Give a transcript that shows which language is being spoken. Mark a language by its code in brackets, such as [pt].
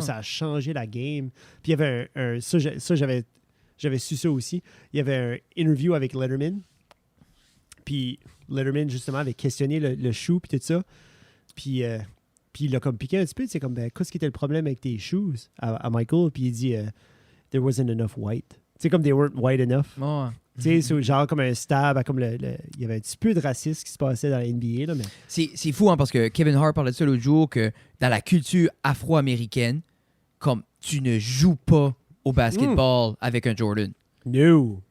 [fr] ça a changé la game. Puis il y avait ça, j'avais su ça aussi. Il y avait un interview avec Letterman. Puis Letterman, justement, avait questionné le shoe, puis tout ça. Puis il a comme piqué un petit peu. C'est comme, ben, qu'est-ce qui était le problème avec tes shoes à Michael? Puis il dit, [en] there wasn't enough white. [fr] Tu sais, comme [en] they weren't white enough. [fr] Ouais. Tu sais, c'est genre comme un stab, comme il y avait un petit peu de racisme qui se passait dans la NBA, là, mais C'est fou, hein, parce que Kevin Hart parlait de ça l'autre jour, que dans la culture afro-américaine, comme tu ne joues pas au basketball avec un Jordan. [en] no.